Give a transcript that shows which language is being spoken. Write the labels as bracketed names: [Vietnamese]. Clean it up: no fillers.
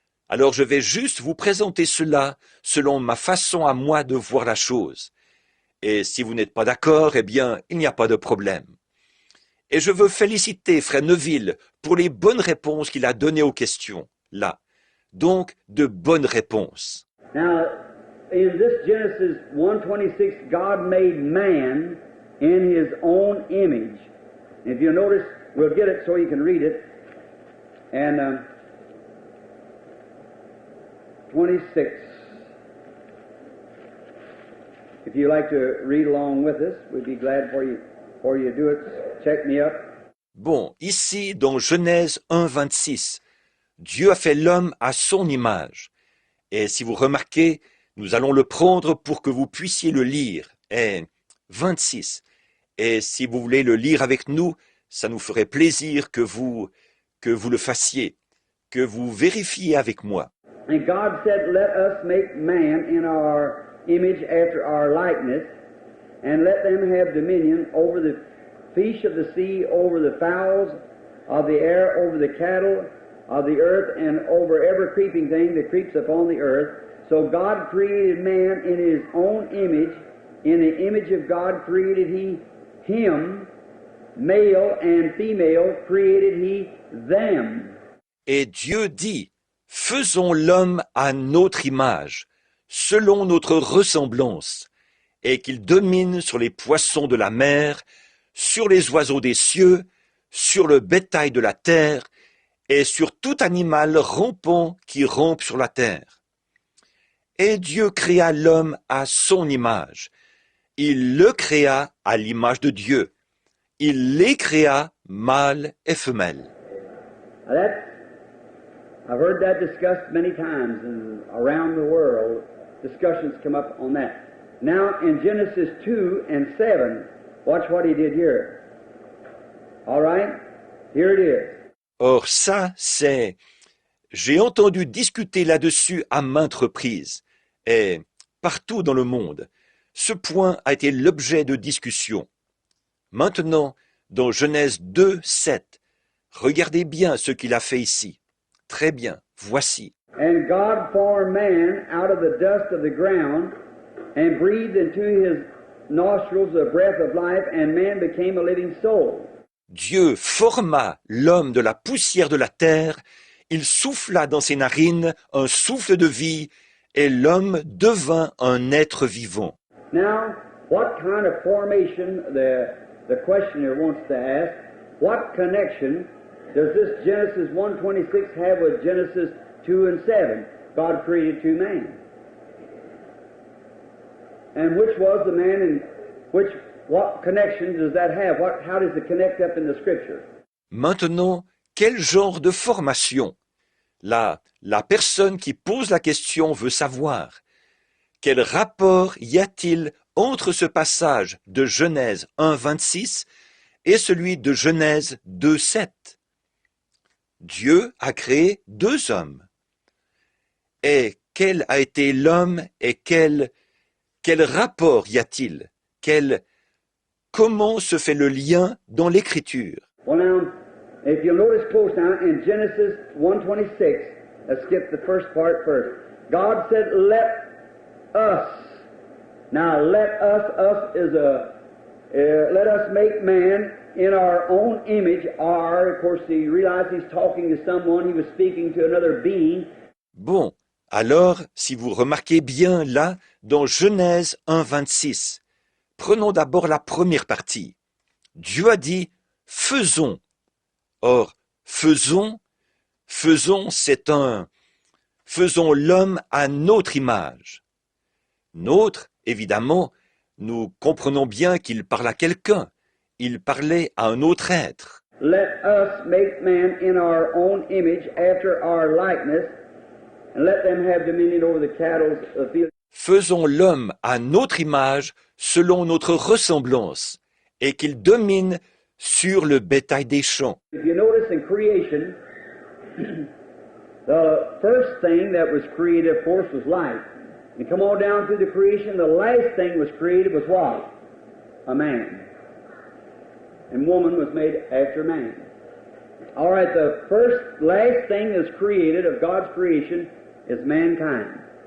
[French] Alors, je vais juste vous présenter cela selon ma façon à moi de voir la chose. Et si vous n'êtes pas d'accord, eh bien, il n'y a pas de problème. Et je veux féliciter Frère Neville pour les bonnes réponses qu'il a données aux questions, là. Donc, de bonnes réponses. [English] Now, in this Genesis 1:26, God made man in his own image. And if you notice, we'll get it so you can read it. And 26. If you like to read along with us, we'd be glad for you. Before you do it, check me up. [French] Bon, ici, dans Genèse 1, 26, Dieu a fait l'homme à son image. Et si vous remarquez, nous allons le prendre pour que vous puissiez le lire. Et 26. Et si vous voulez le lire avec nous, ça nous ferait plaisir que vous le fassiez, que vous vérifiez avec moi. [English] And God said, let us make man in our image after our likeness, and let them have dominion over the fish of the sea, over the fowls of the air, over the cattle of the earth, and over every creeping thing that creeps upon the earth. So God created man in his own image. In the image of God created he him, male and female created he them. [French] Et Dieu dit, faisons l'homme à notre image, selon notre ressemblance, et qu'il domine sur les poissons de la mer, sur les oiseaux des cieux, sur le bétail de la terre, et sur tout animal rampant qui rampe sur la terre. Et Dieu créa l'homme à son image. Il le créa à l'image de Dieu. Il les créa mâle et femelle. [English] I've heard that discussed many times, and around the world, discussions come up on that. Now, in Genesis 2 and 7, watch what he did here. All right? Here it is. [French] Or ça, c'est... J'ai entendu discuter là-dessus à maintes reprises, et partout dans le monde. Ce point a été l'objet de discussion. Maintenant, dans Genèse 2, 7, regardez bien ce qu'il a fait ici. Très bien, voici. [English] And God formed man out of the dust of the ground, and breathed into his nostrils the breath of life, and man became a living soul. [French] Dieu forma l'homme de la poussière de la terre, il souffla dans ses narines un souffle de vie, et l'homme devint un être vivant. [English] Now, what kind of formation, the questioner wants to ask, what connection does this Genesis 1:26 have with Genesis 2 and 7? God created two men. And which was the man, and what connection does that have? How does it connect up in the Scripture? [French] Maintenant, quel genre de formation? La personne qui pose la question veut savoir. Quel rapport y a-t-il entre ce passage de Genèse 1:26 et celui de Genèse 2:7? Dieu a créé deux hommes. Et quel a été l'homme et quel rapport y a-t-il? Comment se fait le lien dans l'Écriture? [English] Well, now, if you'll notice close now, in Genesis 1:26, let's skip the first part first. God said, let us. Now, let us is let us make man in our own image. Of course, you realize he's talking to someone, he was speaking to another being. [French] Bon, alors, si vous remarquez bien là, dans Genèse 1:26, prenons d'abord la première partie. Dieu a dit « faisons ». Or, faisons, c'est faisons l'homme à notre image. Notre, évidemment, nous comprenons bien qu'il parle à quelqu'un. Il parlait à un autre être. [English] Let us make man in our own image, after our likeness, and let them have dominion over the cattle of the field. [French] Faisons l'homme à notre image, selon notre ressemblance, et qu'il domine sur le bétail des champs. [English] If you notice in creation, the first thing that was created, of course, was light. And come on down through the creation, the last thing was created was what? A man. And woman was made after man. All right, the last thing that's created of God's creation is mankind.